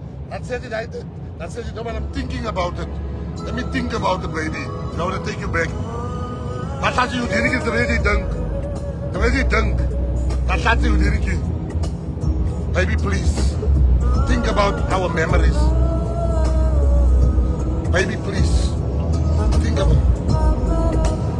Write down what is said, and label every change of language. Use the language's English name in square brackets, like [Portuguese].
[English] That's it, that's it, no, but I'm thinking about it. Let me think about it, baby. I want to take you back. [Afrikaans] Wat laat jy hierdie keer terwyl jy dink? Terwyl jy dink, wat laat jy hierdie keer? [English] Baby, please, think about our memories. Baby, please, think about it.